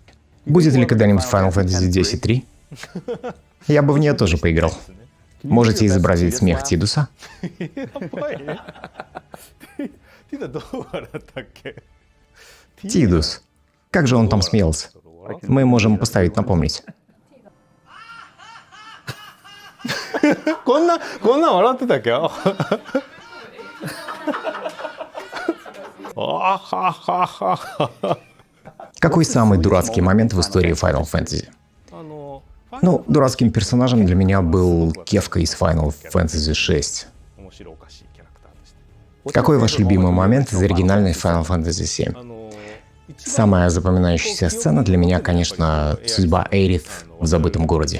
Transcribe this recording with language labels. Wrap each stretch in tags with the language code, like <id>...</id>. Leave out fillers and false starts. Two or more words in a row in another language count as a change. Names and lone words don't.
<ru>Будет ли когда-нибудь Final Fantasy X-3? Я бы в нее тоже поиграл. Можете изобразить смех Тидуса? Тидус. Как же он там смеялся? Мы можем поставить напомнить.</ru> <ja>こんな笑ってたっけ？あははは。</ja> <ru>Какой самый дурацкий момент в истории Final Fantasy? Ну, дурацким персонажем для меня был Кефка из Final Fantasy VI. Какой ваш любимый момент из оригинальной Final Fantasy VII? Самая запоминающаяся сцена для меня, конечно, судьба Эйрith в забытом городе.</ru>